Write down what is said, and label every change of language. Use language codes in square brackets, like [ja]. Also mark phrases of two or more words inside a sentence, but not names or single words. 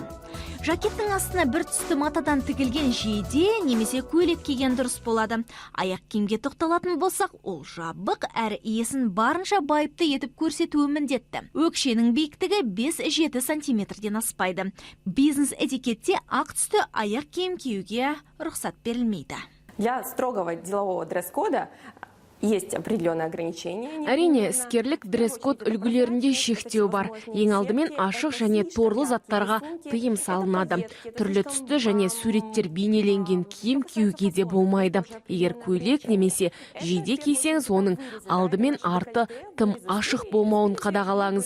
[kk] Жакеттің астына бір түсті матадан тігілген жейде немесе көйлек киген дұрыс болады. Аяқ киімге тоқталатын болсақ, ол жабық әрі иесін барынша байыпты етіп көрсетуі міндетті. Өкшенің биіктігі 5-7 сантиметрден аспайды. Бизнес этикетте ақ түсті аяқ киім киюге рұқсат берілмейді. [ru] Для строгого делового дресс-кода есть определенные ограничения. [kk] Әрине, іскерлік дресс-код үлгілерінде шектеу бар. Ең алдымен ашық және торлы заттарға тыйым салынады. Түрлі түсті және суреттер бейнеленген киім киюге де болмайды. Егер көйлек немесе жейде кисеңіз, оның алдымен арты тым ашық болмауын қадағалаңыз.